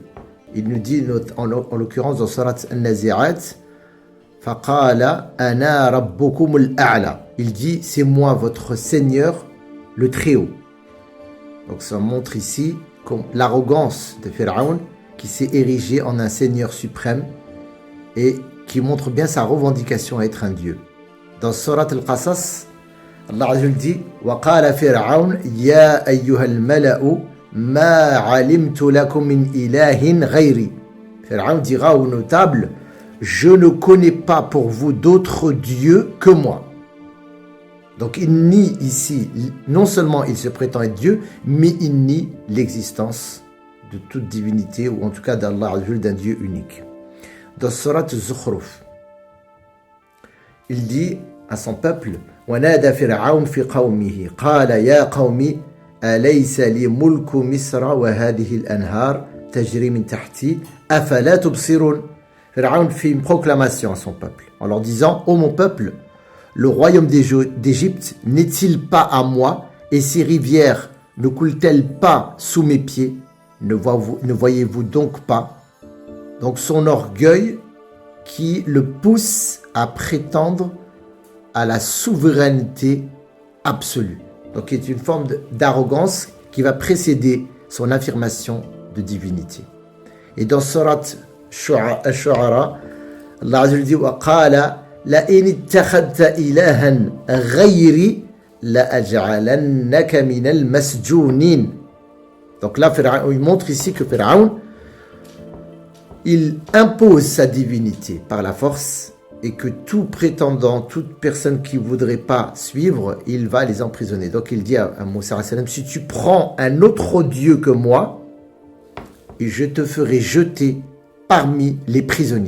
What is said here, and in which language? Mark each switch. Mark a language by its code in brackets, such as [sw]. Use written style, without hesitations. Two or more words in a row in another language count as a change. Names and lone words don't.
[fr] Il nous dit en l'occurrence dans Surat An-Nazi'at, [ar] فقال أنا ربكم الأعلى. [fr] Il dit c'est moi votre Seigneur le Très-Haut. Donc ça montre ici l'arrogance de Pharaon qui s'est érigé en un Seigneur suprême et qui montre bien sa revendication à être un dieu. [ar] Dans Surat Al-Qasas, الله عز وجل dit وقال فرعون يا أيها الملأ ما علمت لكم من إله غيري. [fr] Pharaon dira aux notables, je ne connais pas pour vous d'autres dieux que moi. Donc il nie ici, non seulement il se prétend être Dieu, mais il nie l'existence de toute divinité, ou en tout cas d'Allah, d'un Dieu unique. Dans Surat Zukhruf, il dit à son peuple, [ar] وَنَادَى فِرْعَوْنُ فِي قَوْمِهِ قَالَ يَا قَوْمِ أَلَيْسَ لِي مُلْكُ مِصْرَ وَهَذِهِ الْأَنْهَارُ تَجْرِي مِنْ تَحْتِي أَفَلَا تُبْصِرُونَ. [fr] Pharaon fait une proclamation à son peuple en leur disant, ô mon peuple, le royaume d'Égypte n'est-il pas à moi et ces rivières ne coulent-elles pas sous mes pieds? Ne voyez-vous donc pas? Donc son orgueil qui le pousse à prétendre à la souveraineté absolue. Donc c'est une forme d'arrogance qui va précéder son affirmation de divinité. Et dans [ar] Surat Ash-Shu'ara, الله عز وجل dit وقال لئن اتخذت إلها غيري لأجعلنك من المسجونين. [fr] Donc là, il montre ici que Pharaon, il impose sa divinité par la force et que tout prétendant, toute personne qui ne voudrait pas suivre, il va les emprisonner. Donc il dit à Moussa, si tu prends un autre Dieu que moi, je te ferai jeter parmi les prisonniers.